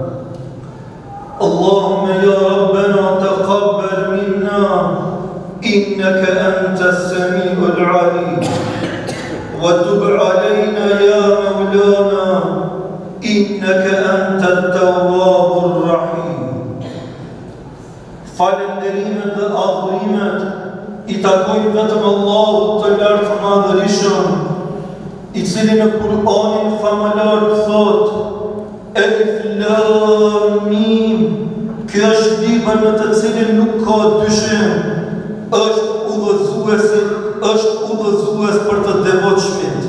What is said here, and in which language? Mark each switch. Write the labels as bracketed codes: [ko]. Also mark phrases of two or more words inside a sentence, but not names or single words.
[ar] اللهم يا ربنا تقبل منا إنك أنت السميع العليم وتب علينا يا مولانا إنك أنت التواب الرحيم. [sq] Falenderimet dhe adhurimet I takojnë vetëm Allahut të lartë madhërisëm, I cili në Kur'anin famëlar thot [ar] الم. [sq] Kjo është libër në të cilin nuk ka dyshim, është udhëzues për të devotshmit.